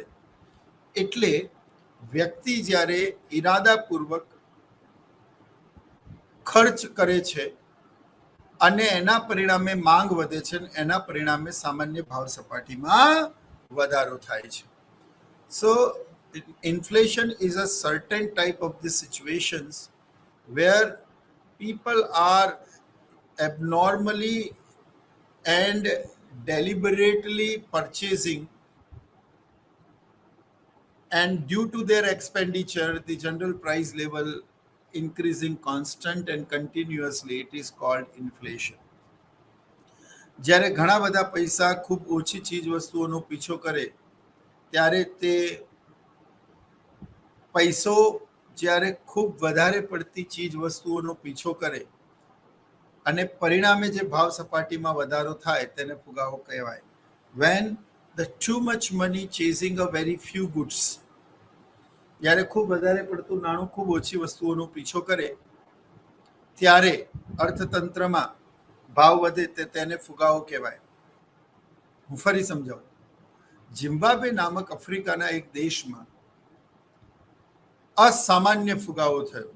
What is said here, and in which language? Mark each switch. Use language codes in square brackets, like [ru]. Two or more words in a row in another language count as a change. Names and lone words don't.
[gu] એટલે વ્યક્તિ જ્યારે ઇરાદાપૂર્વક ખર્ચ કરે છે અને એના પરિણામે માંગ વધે છે, એના પરિણામે સામાન્ય ભાવ સપાટીમાં વધારો થાય છે. [en] સો inflation is a certain type of the situations where people are abnormally and deliberately purchasing, and due to their expenditure the general price level increasing constant and continuously, it is called inflation. [gu] જ્યારે ઘણા બધા પૈસા ખૂબ ઓછી ચીજ વસ્તુઓનો પીછો કરે ત્યારે તે પૈસો જ્યારે ખૂબ વધારે પડતી ચીજ વસ્તુઓનો પીછો કરે અને પરિણામે જે ભાવ સપાટીમાં વધારો થાય તેને ફુગાવો કહેવાય. [en] When the too much money chasing a very few goods, [gu] જ્યારે ખૂબ વધારે પડતું નાણું ખૂબ ઓછી વસ્તુઓનો પીછો કરે ત્યારે અર્થતંત્રમાં ભાવ વધે તેને ફુગાવો કહેવાય. હું ફરી સમજાવું. ઝિમ્બાબ્વે નામક આફ્રિકાના એક દેશમાં અસામાન્ય ફુગાવો થયો.